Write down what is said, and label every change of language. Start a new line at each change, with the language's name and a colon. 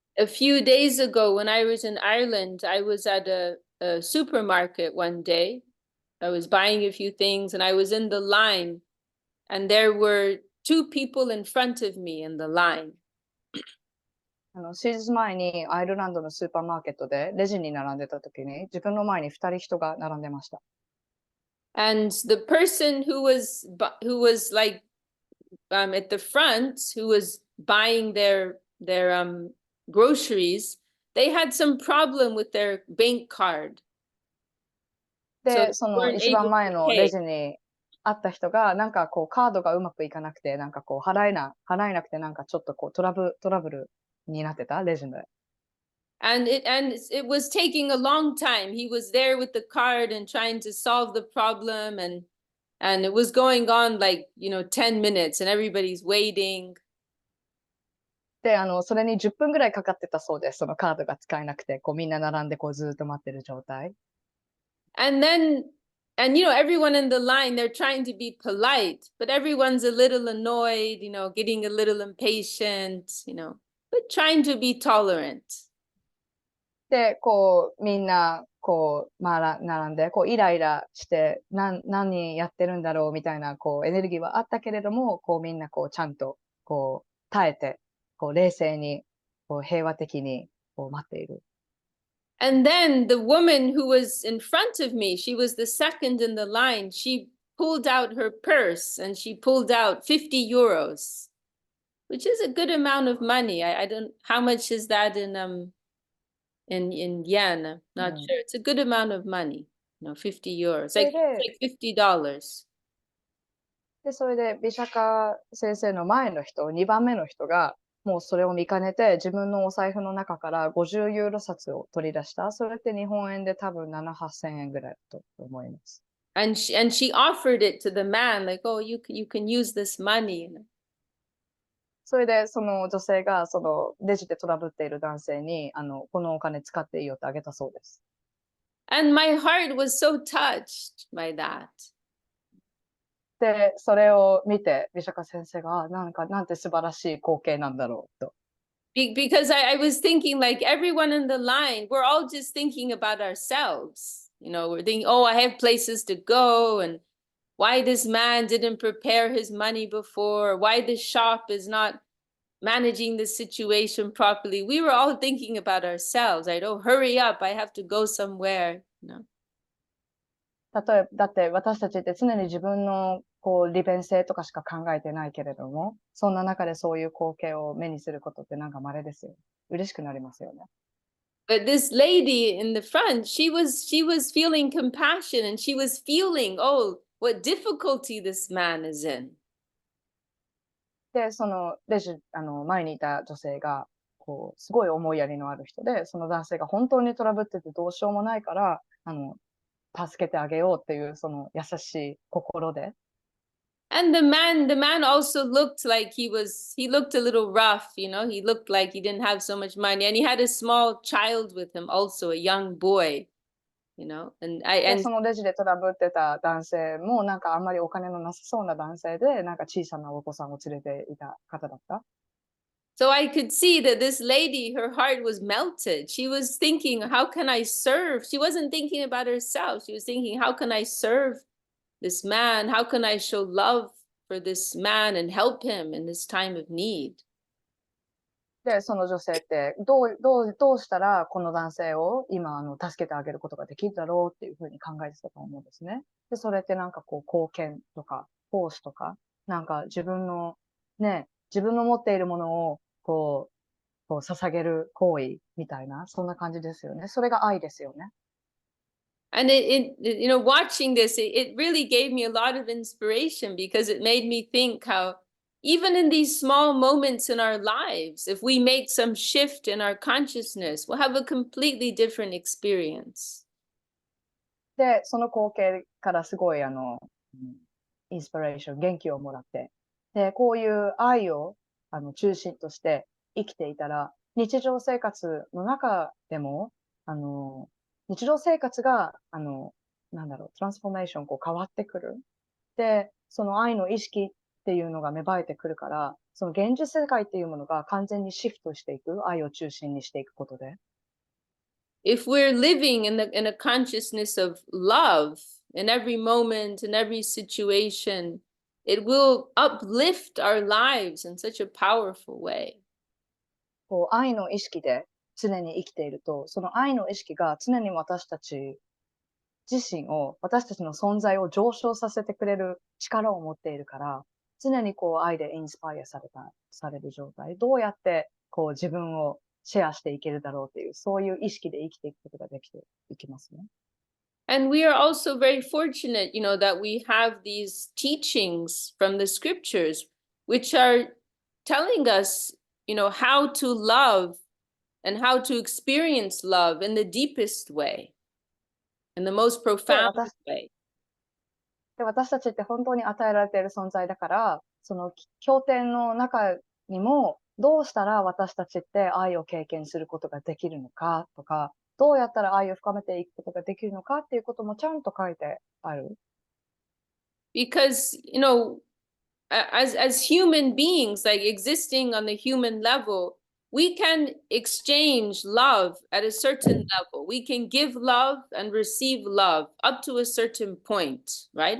English: A few days ago, when I was in Ireland, I was at a supermarket one day. I was buying a few things and I was in the line, and there were two people in front of me in the line.
Japanese: 数日前にアイルランドのスーパーマーケットでレジに並んでた時に自分の前に二人人が並んでました。
English: And the person who was like at the front, who was buying their groceries, they had some problem with their bank card. So
Japanese: で、
English: they
Japanese: その
English: weren't
Japanese: 一
English: able
Japanese: 番
English: to
Japanese: 前のレ
English: pay.
Japanese: ジに会った人が、なんかこうカードがうまくいかなくて、なんかこう払えなくて、なんかちょっとこうトラブルになってた、レジで。
English: And it was taking a long time. He was there with the card and trying to solve the problem, and it was going on like, 10 minutes and everybody's waiting.
Japanese: で、それに10分ぐらいかかってたそうです。そのカードが使えなくて、こうみんな並んでこうずっと待ってる状態。
English: And everyone in the line, they're trying to be polite, but everyone's a little annoyed, getting a little impatient, but trying to be tolerant.
Japanese: で、こうみんな、こう、並んで、こうイライラして、何やってるんだろうみたいな、こうエネルギーはあったけれども、こうみんなこうちゃんと、こう耐えて、こう冷静に、こう平和的に、こう待っている。
English: And then the woman who was in front of me, she was the second in the line. She pulled out her purse and she pulled out 50 euros. which is a good amount of money. I don't, how much is that in yen? I'm not sure. It's a good amount of money. 50 euros. Like $50.
Japanese: で、それで、美釈家先生の前の人、2番目の人が、もうそれを見かねて、自分のお財布の中から50ユーロ札を取り出した。それって日本円で多分7、8000円ぐらいだと思います。
English: And she offered it to the man, like, oh, you can use this money.
Japanese: それで、その女性が、そのレジでトラブっている男性に、このお金使っていいよってあげたそうです。
English: And my heart was so touched by that.
Japanese: で、それを見て、美釈家先生が、なんて素晴らしい光景なんだろうと。
English: Because I was thinking, like, everyone in the line, we're all just thinking about ourselves. We're thinking, oh, I have places to go, and why this man didn't prepare his money before, why the shop is not managing the situation properly. We were all thinking about ourselves, right? Oh, hurry up, I have to go somewhere.
Japanese: 例えば、だって私たちって常に自分の利便性とかしか考えてないけれども、そんな中でそういう光景を目にすることってなんか稀ですよ。嬉しくなりますよね。
English: But this lady in the front, she was feeling compassion, and she was feeling, oh, what difficulty this man is in.
Japanese: で、そのレジ、前にいた女性が、すごい思いやりのある人で、その男性が本当にトラブっててどうしようもないから、助けてあげようっていう、その優しい心で。
English: And the man also looked like he looked a little rough, he looked like he didn't have so much money. And he had a small child with him also, a young boy, and
Japanese: で、そのレジでトラブってた男性も、なんかあんまりお金のなさそうな男性で、なんか小さなお子さんを連れていた方だった。
English: So I could see that this lady, her heart was melted. She was thinking, how can I serve? She wasn't thinking about herself. She was thinking, how can I serve this man? How can I show love for this man and help him in this time of need?
Japanese: で、その女性って、どうしたらこの男性を今、助けてあげることができるだろうっていうふうに考えてたと思うんですね。で、それってなんか貢献とか、奉仕とか、なんか自分の持っているものを、捧げる行為みたいな、そんな感じですよね。それが愛ですよね。
English: And watching this, it really gave me a lot of inspiration, because it made me think how even in these small moments in our lives, if we make some shift in our consciousness, we'll have a completely different experience.
Japanese: で、その光景からすごいインスピレーション、元気をもらって、で、こういう愛を中心として生きていたら、日常生活の中でも、日常生活が、トランスフォーメーション変わってくる。で、その愛の意識っていうのが芽生えてくるから、その現実世界っていうものが完全にシフトしていく、愛を中心にしていくことで。
English: If we're living in a consciousness of love in every moment, in every situation, it will uplift our lives in such a powerful way.
Japanese: 愛の意識で常に生きていると、その愛の意識が常に私たち自身を、私たちの存在を上昇させてくれる力を持っているから、常に愛でインスパイアされる状態。どうやって自分をシェアしていけるだろうっていう、そういう意識で生きていくことができていきますね。
English: And we are also very fortunate, that we have these teachings from the scriptures, which are telling us, how to love and how to experience love in the deepest way, in the most profound way.
Japanese: で、私たちって本当に与えられている存在だから、その経典の中にも、どうしたら私たちって愛を経験することができるのかとか、どうやったら愛を深めていくことができるのかっていうこともちゃんと書いてある。
English: Because, as human beings, like existing on the human level, we can exchange love at a certain level. We can give love and receive love up to a certain point, right?